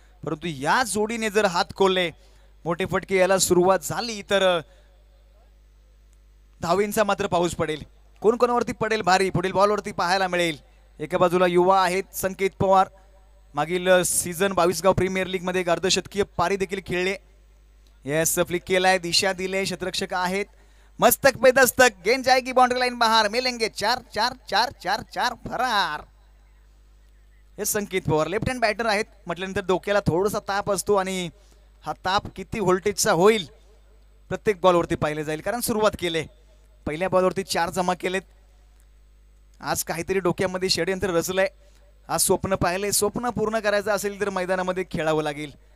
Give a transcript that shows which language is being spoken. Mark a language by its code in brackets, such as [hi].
[mr] परंतु या जोडीने जर हात खोलले, मोठे फटके यायला सुरुवात झाली तर धावींचा मात्र पाऊस पडेल. कोण कोणावरती पडेल भारी पुढील बॉलवरती पाहायला मिळेल. एका बाजूला युवा आहेत संकेत पवार, मागील सीझन 22 गाव प्रीमियर लीग मध्ये एक अर्धशतकीय पारी देखील खेळले. यस फ्लिक केलाय, दिशा दिले, क्षेत्ररक्षक आहेत. [hi] मस्तक पे दस्तक, गेंद जाएगी बाउंड्री लाइन बाहर, मिलेंगे 4 4 4 4 4 फरार. [mr] हे संकेत पवार लेफ्ट हँड बॅटर आहेत म्हटल्यानंतर डोक्याला थोडासा ताप असतो आणि हा ताप किती व्होल्टेजचा होईल प्रत्येक बॉलवरती पाहिले जाईल. कारण सुरुवात केले, पहिल्या बॉलवरती 4 जमा केलेत. आज काहीतरी डोक्यामध्ये षडयंत्र रचलंय. आज स्वप्न पाहिले, स्वप्न पूर्ण करायचं असेल तर मैदानामध्ये खेळावं लागेल.